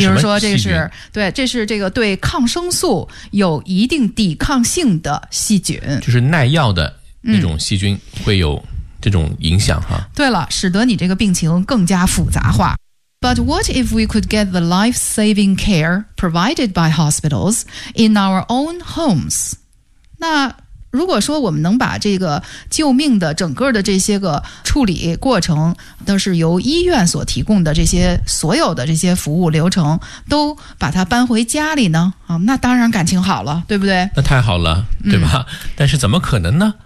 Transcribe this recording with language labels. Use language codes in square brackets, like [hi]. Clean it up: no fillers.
[zh] 比如说这是对，这是这个对抗生素有一定抵抗性的细菌，就是耐药的那种细菌会有这种影响哈。对了，使得你这个病情更加复杂化。 [en] But what if we could get the life-saving care provided by hospitals in our own homes？ 那 [zh] 如果说我们能把这个救命的整个的这些个处理过程都是由医院所提供的这些所有的这些服务流程都把它搬回家里呢，那当然感情好了，对不对？那太好了，对吧？但是怎么可能呢？